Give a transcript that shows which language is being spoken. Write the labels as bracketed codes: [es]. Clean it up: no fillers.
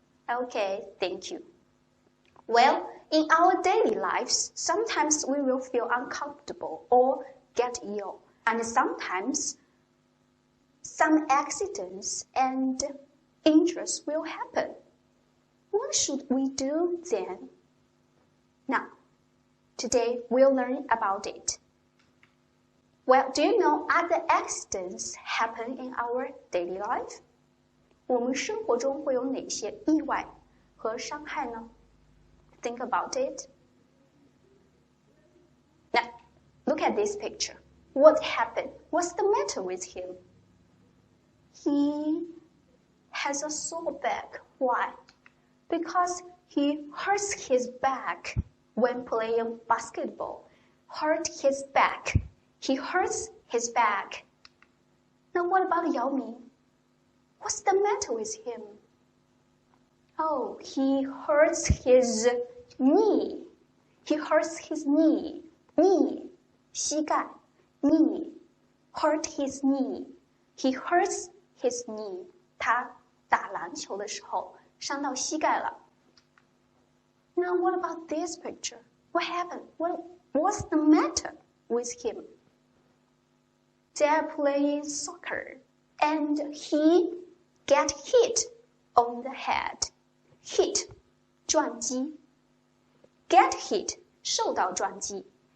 [en] Okay, thank you. Well, in our daily lives, sometimes we will feel uncomfortable or get ill, and sometimes some accidents and injuries will happen. What should we do then? Now, today we'll learn about it. Well, do you know other accidents happen in our daily life? [zh] 我们生活中会有哪些意外和伤害呢？ [en] Think about it. Now, look at this picture. What happened? What's the matter with him? He has a sore back. Why? Because he hurts his back when playing basketball. Hurt his back. He hurts his back. Now what about Yao Ming? What's the matter with him? Oh, he hurts his knee. He hurts his knee. Knee, 膝盖, knee. Hurt his knee. He hurts his knee. [zh] 他打篮球的时候伤到膝盖了。 [en] Now what about this picture? What happened? What's the matter with him? They're playing soccer and he get hit on the head. Hit, 撞击.Get hit, [zh] 受到撞击.